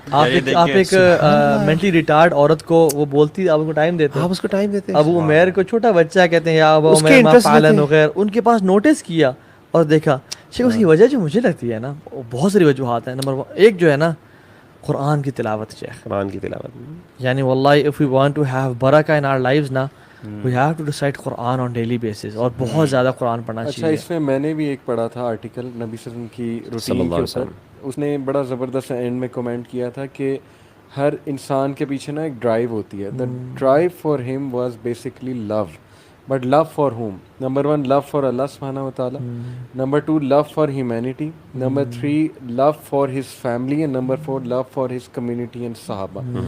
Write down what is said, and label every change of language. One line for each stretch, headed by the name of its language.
Urdu: آپ ایک mentally retard عورت کو وہ بولتی آپ کو ٹائم دیتے, آپ اس کو ٹائم دیتے. ابو عمیر کو چھوٹا بچہ کہتے ہیں یا ابو عمیر فعلن وغیر, ان کے پاس نوٹس کیا اور دیکھا. شیخ اس کی وجہ جو مجھے لگتی ہے نا, بہت ساری وجوہات ہیں. نمبر 1 جو ہے نا قرآن کی تلاوت. شیخ قرآن کی تلاوت,
English: یعنی واللہ if we want to have برکہ in our lives نا, we have to recite Quran on daily basis,
Urdu: اور بہت زیادہ قرآن پڑھنا چاہیے. اچھا, اس میں میں نے بھی ایک پڑھا تھا آرٹیکل نبی صلی اللہ علیہ وسلم کی روٹین کے اوپر, اس نے بڑا زبردست اینڈ میں کمنٹ کیا تھا کہ ہر انسان کے پیچھے نا ایک ڈرائیو ہوتی ہے.
English: The drive for him was basically love, but love for whom? Number 1 love for Allah سبحانہ و تعالیٰ, number 2 love for humanity, number 3 love for his family, and number 4 love for his community and صحابہ.